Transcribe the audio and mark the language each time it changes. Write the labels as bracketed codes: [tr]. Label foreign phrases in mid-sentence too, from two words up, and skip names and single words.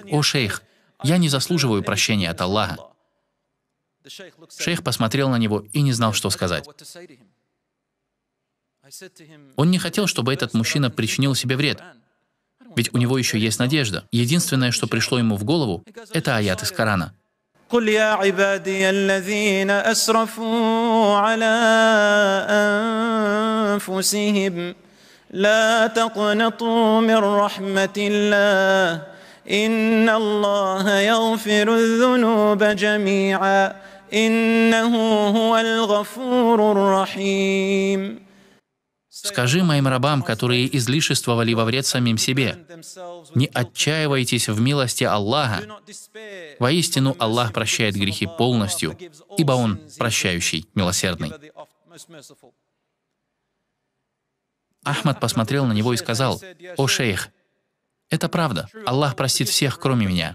[ru] О, шейх, я не заслуживаю прощения от Аллаха. Шейх посмотрел на него и не знал, что сказать. Он не хотел, чтобы этот мужчина причинил себе вред. Ведь у него еще есть надежда. Единственное, что пришло ему в голову, это аят из Корана. [ar] قل يا عبادي الذين أسرفوا على أنفسهم لا تقنطوا من رحمة الله إن الله يغفر الذنوب جميعا إنه هو الغفور الرحيم. [ru] Скажи моим рабам, которые излишествовали во вред самим себе, не отчаивайтесь в милости Аллаха. Воистину, Аллах прощает грехи полностью, ибо Он прощающий, милосердный. Ахмад посмотрел на него и сказал: «О шейх, это правда, Аллах простит всех, кроме меня.